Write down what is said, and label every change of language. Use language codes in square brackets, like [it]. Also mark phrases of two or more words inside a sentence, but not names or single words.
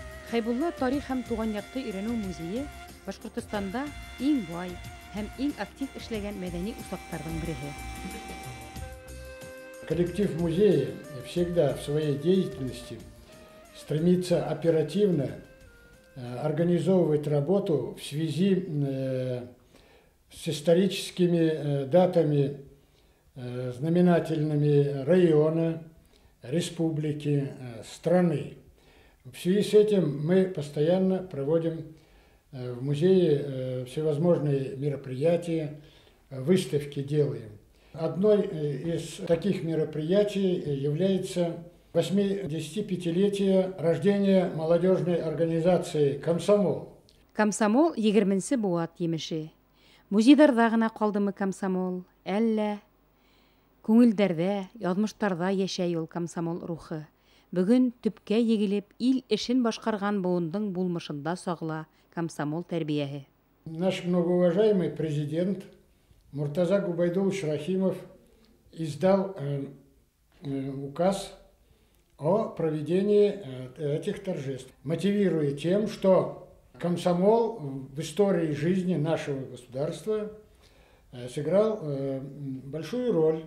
[ba] Хайбулла тарих һәм туган якты өйрәнү музее Башкортостанда иң бай һәм иң актив эшләгән мәдәни усакларның береге. [ru] Коллектив музея всегда в своей деятельности стремится оперативно организовывать работу в связи с историческими датами, знаменательными района, республики, страны. В связи с этим мы постоянно проводим в музее всевозможные мероприятия, выставки делаем. Одной из таких мероприятий является 85-летие рождения молодежной организации «Комсомол». [ba] Комсомол 20-нче буат емеше. Музейдарда гына калдымы комсомол, әллә күңелдәрдә, язмыштарда яшәй ул комсомол рухы. Бүген төпкә егелеп, ил эшен башкарган буындың булмышында сагыла комсомол тәрбияһе. [ru] Наш многоуважаемый президент Муртаза Губайдулович Рахимов издал указ о проведении этих торжеств, мотивируя тем, что комсомол в истории жизни нашего государства сыграл большую роль.